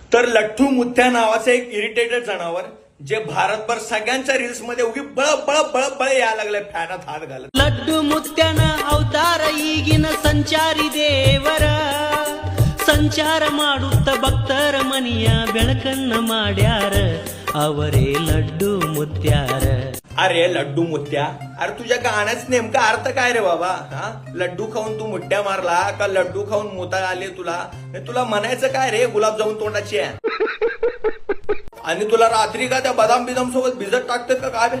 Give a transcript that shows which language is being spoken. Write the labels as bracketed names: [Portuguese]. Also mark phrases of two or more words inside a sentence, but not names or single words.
[Marathi] तर लठ्ठू मुथ्या नावाचं एक इरिटेटेड जनावर जे भारतभर सगळ्यांच्या रील्स मध्ये उगी बळ बळ बळ बळ यायला लागले फॅनात हात घालत. [Kannada] ಲಡ್ಡು ಮುತ್ಯಾನ ಅವತಾರ ಈಗಿನ ಸಂಚಾರಿ ದೇವರ ಸಂಚಾರ ಮಾಡುತ್ತ ಭಕ್ತರ ಮನಿಯ ಬೆಳಕನ್ನ ಮಾಡ್ಯಾರ ಅವರೇ लड्डू मुत्यार. [Marathi] अरे लड्डू मुत्या, अरे तुझ्या गाण्याच नेमका अर्थ काय रे बाबा? हा, लड्डू खाऊन तू मुठ्या मारला का लड्डू खाऊन मोता आले तुला? तुला म्हणायचं काय रे गुलाबजामुन तोंडाची आहे? आणि तुला रात्री का त्या बदाम बिदाम सोबत भिजत टाकतात का काय?